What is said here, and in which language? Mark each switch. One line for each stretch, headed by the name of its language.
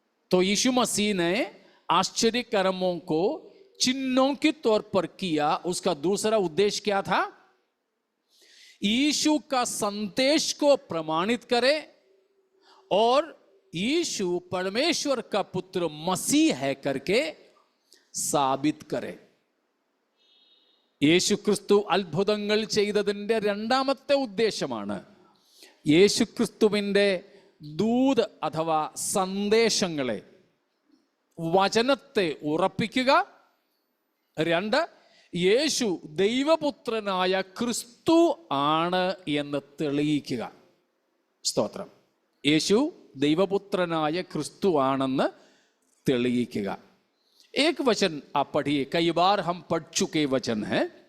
Hindi: तो यीशु मसीह ने आश्चर्य कर्मों को चिन्हों के तौर पर किया। उसका दूसरा उद्देश्य क्या था? यीशु का संदेश को प्रमाणित करे और यीशु परमेश्वर का पुत्र मसीह है करके साबित करे।
Malayalam: യേശു ക്രിസ്തു അത്ഭുതങ്ങൾ ചെയ്തതിൻ്റെ രണ്ടാമത്തെ ഉദ്ദേശമാണ് യേശു ക്രിസ്തുവിൻ്റെ ദൂത് അഥവാ സന്ദേശങ്ങളെ, വചനത്തെ ഉറപ്പിക്കുക. 2, യേശു ദൈവപുത്രനായ ക്രിസ്തു ആണ് എന്ന് തെളിയിക്കുക. സ്തോത്രം. യേശു ദൈവപുത്രനായ ക്രിസ്തു ആണെന്ന് തെളിയിക്കുക.
Hindi: एक वचन आप पढ़िए, कई बार हम पढ़ चुके वचन है.